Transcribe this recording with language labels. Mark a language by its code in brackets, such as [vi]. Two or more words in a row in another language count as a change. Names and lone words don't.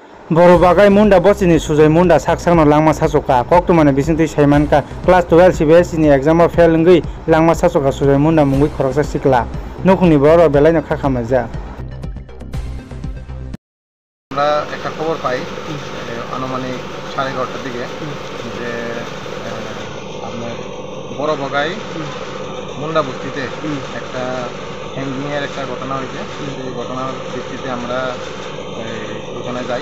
[trp] Boro bagai munda bosini sujai munda saksakno langma sasoka koktumane bisingtui saimanka class 12 CBSE ni exam o fail ngui langma sasoka sujai munda mungui khoroksa sikla nokuni boro belaino khakamaja [bn] আমরা একটা খবর পাই আনুমানিক 11:30টার দিকে যে আপনার বড় বগাই মুন্ডা বস্তিতে একটা হ্যাঙ্গিংয়ের একটা ঘটনা হয়েছে। সেই ঘটনার ভিত্তিতে আমরা ওখানে যাই।